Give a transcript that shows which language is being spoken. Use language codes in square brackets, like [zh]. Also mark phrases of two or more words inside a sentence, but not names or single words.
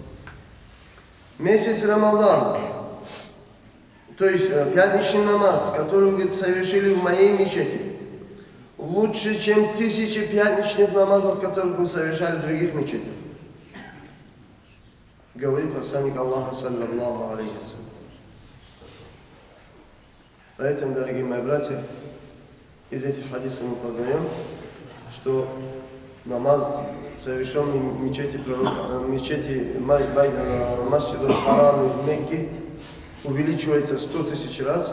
[ru] Месяц Рамадан, то есть пятничный намаз, который, говорит, совершили в моей мечети, лучше, чем 1000 пятничных намазов, которые вы совершали в других мечетях. Говорит посланник Аллаха, [ar] صلى الله عليه وسلم. [ru] Поэтому, дорогие мои братья, из этих хадисов мы познаем, что намаз, совершенный в мечети Масджид аль-Харами в Мекке, увеличивается 100 тысяч раз.